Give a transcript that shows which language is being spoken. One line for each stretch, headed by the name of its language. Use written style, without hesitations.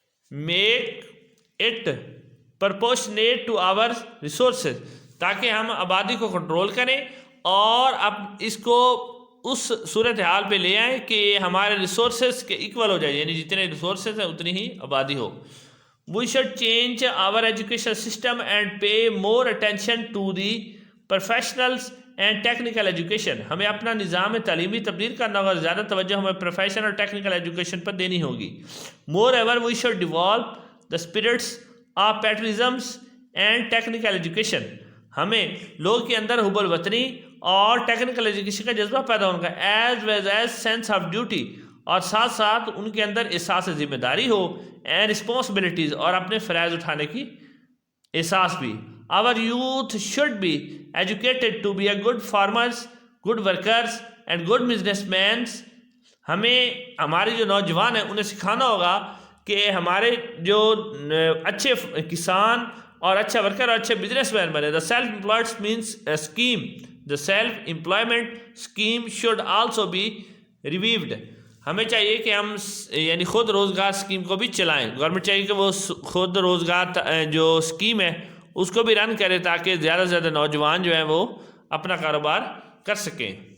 English: make it proportionate to our resources,
Urdu: تاکہ ہم آبادی کو کنٹرول کریں اور اب اس کو اس صورتحال پہ لے آئیں کہ ہمارے ریسورسز کے ایکول ہو جائے، یعنی جتنے ریسورسز ہیں اتنی ہی آبادی ہو.
English: We should change our education system and pay more attention to the professionals and technical education.
Urdu: ہمیں اپنا نظام تعلیمی تبدیل کرنا ہوگا، زیادہ توجہ ہمیں پروفیشنل اور ٹیکنیکل ایجوکیشن پر دینی ہوگی.
English: Moreover we should develop the spirits of patriotisms and technical education.
Urdu: ہمیں لوگوں کے اندر حب الوطنی اور ٹیکنیکل ایجوکیشن کا جذبہ پیدا ہونا کا،
English: as well as sense of duty,
Urdu: اور ساتھ ساتھ ان کے اندر احساس ذمہ داری ہو،
English: and responsibilities,
Urdu: اور اپنے فرائض اٹھانے کی احساس بھی.
English: Our youth should be educated to be a good farmers, good workers and good businessmen.
Urdu: ہمیں ہمارے جو نوجوان ہیں انہیں سکھانا ہوگا کہ ہمارے جو اچھے کسان اور اچھا ورکر اور اچھے بزنس مین بنے.
English: The self-employed means a scheme. The self-employment scheme should also be revived.
Urdu: ہمیں چاہیے کہ ہم یعنی خود روزگار اسکیم کو بھی چلائیں. گورنمنٹ چاہیے کہ وہ خود روزگار جو اسکیم ہے اس کو بھی رن کرے تاکہ زیادہ سے زیادہ نوجوان جو ہیں وہ اپنا کاروبار کر سکیں.